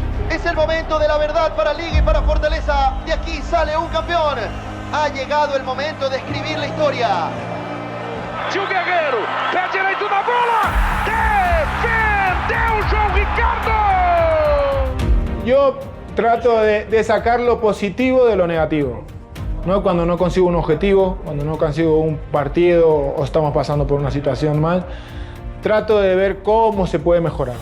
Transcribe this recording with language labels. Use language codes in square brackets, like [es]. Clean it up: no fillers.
[es] Es el momento de la verdad para Liga y para Fortaleza. De aquí sale un campeón. Ha llegado el momento de escribir la historia. [pt] Gil Guerreiro, pé direito da bola, defendeu João Ricardo. [es] Yo trato de sacar lo positivo de lo negativo. ¿No? Cuando no consigo un objetivo, cuando no consigo un partido o estamos pasando por una situación mal, trato de ver cómo se puede mejorar.